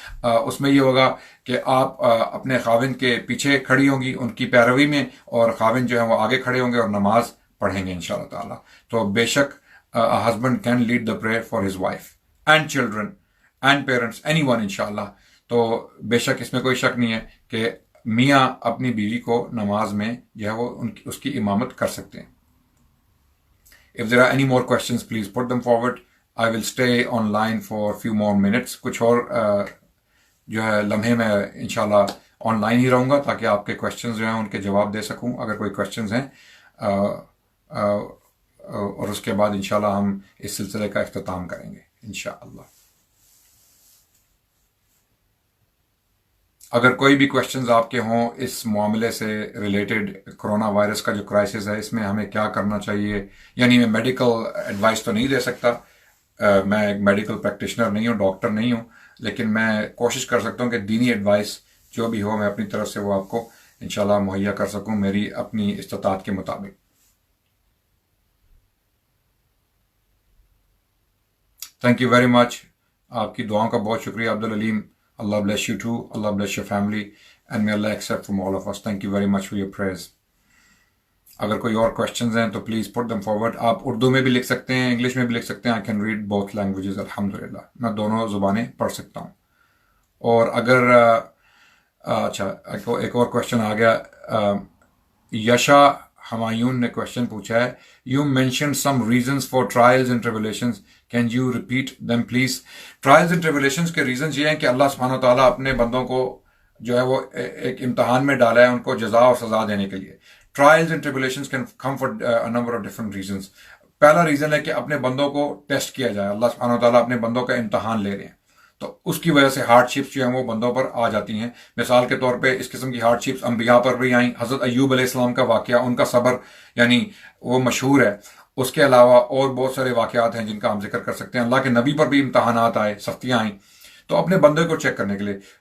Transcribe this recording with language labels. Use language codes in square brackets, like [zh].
[ur] اس میں یہ ہوگا کہ آپ اپنے خاوند کے پیچھے کھڑی ہوں گی ان کی پیروی میں، اور خاوند جو ہے وہ آگے کھڑے ہوں گے اور نماز پڑھیں گے انشاءاللہ تعالیٰ. تو بے شک [en] a husband can lead the prayer for his wife and children and parents, anyone انشاءاللہ. [ur] تو بے شک اس میں کوئی شک نہیں ہے کہ میاں اپنی بیوی کو نماز میں جو ہے وہ اس کی امامت کر سکتے ہیں. [en] If there are any more questions, please put them forward. I will stay online for a few more minutes. [ur] کچھ اور جو ہے لمحے میں انشاءاللہ آن لائن ہی رہوں گا تاکہ آپ کے کوشچنز جو ہیں ان کے جواب دے سکوں اگر کوئی کوشچنز ہیں، اور اس کے بعد انشاءاللہ ہم اس سلسلے کا اختتام کریں گے انشاءاللہ. اگر کوئی بھی کوشچنز آپ کے ہوں اس معاملے سے ریلیٹڈ، کرونا وائرس کا جو کرائسس ہے اس میں ہمیں کیا کرنا چاہیے، یعنی میں میڈیکل ایڈوائس تو نہیں دے سکتا، میں ایک میڈیکل پریکٹیشنر نہیں ہوں، ڈاکٹر نہیں ہوں، لیکن میں کوشش کر سکتا ہوں کہ دینی ایڈوائس جو بھی ہو میں اپنی طرف سے وہ آپ کو انشاءاللہ مہیا کر سکوں میری اپنی استطاعت کے مطابق. [en] Thank you very much. [ur] آپ کی دعاؤں کا بہت شکریہ Abdul Aleem. [en] Allah bless you too. Allah bless your family. And may Allah accept from all of us. Thank you very much for your prayers. [ur] اگر کوئی اور questions ہیں تو [en] please put them forward. [ur] آپ اردو میں بھی لکھ سکتے ہیں، انگلش میں بھی لکھ سکتے ہیں. [en] I can read both languages الحمدللہ. [ur] میں دونوں زبانیں پڑھ سکتا ہوں. اور اگر اچھا ایک اور question آ گیا. [en] Yesha Humayun [ur] نے question پوچھا ہے، [en] You mentioned some reasons for trials and tribulations. Can you repeat them please? Trials and tribulations [ur] کے reasons یہ ہیں کہ اللہ سبحانہ و تعالیٰ اپنے بندوں کو جو ہے وہ ایک امتحان میں ڈالا ہے ان کو جزا اور سزا دینے کے لیے. [en] Trials and tribulations can come for a number of different reasons. [ur] پہلا ریزن ہے کہ اپنے بندوں کو ٹیسٹ کیا جائے. اللہ سبحانہ و تعالیٰ اپنے بندوں کا امتحان لے رہے ہیں, تو اس کی وجہ سے ہارڈ شپس جو ہیں وہ بندوں پر آ جاتی ہیں. مثال کے طور پہ اس قسم کی ہارڈ شپس انبیاء پر بھی آئیں. حضرت ایوب علیہ السلام کا واقعہ, ان کا صبر یعنی وہ مشہور ہے. اس کے علاوہ اور بہت سارے واقعات ہیں جن کا ہم ذکر کر سکتے ہیں. اللہ کے نبی پر بھی امتحانات آئے, سختیاں آئیں, تو اپنے بندے کو چیک کرنے کے لیے.